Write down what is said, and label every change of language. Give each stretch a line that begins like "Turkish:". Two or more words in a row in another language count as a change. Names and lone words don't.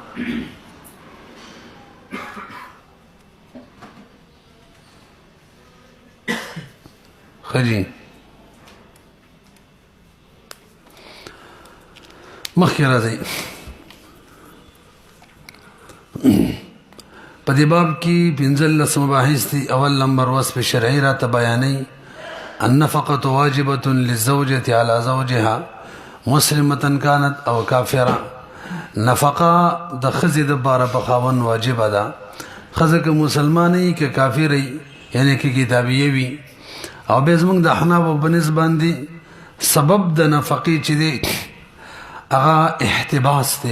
Pashto: خجی مخکې راځي په دې باب کې 15 مباحث دي. اول نمبر
Arabic: وصف شرعي
Pashto: راته بیانوي
Arabic: النفقه واجبه للزوجه على زوجها مسلمه كانت او کافره.
Pashto: نفقه د ښځې دپاره په خاوند واجبه ده، ښځه که مسلمانه وي که کافره وي، یعنی که کتابیه وي. او بیا زموږ د احنافو په نسبت باندې سبب د نفقې چې دی هغه احتباس دی.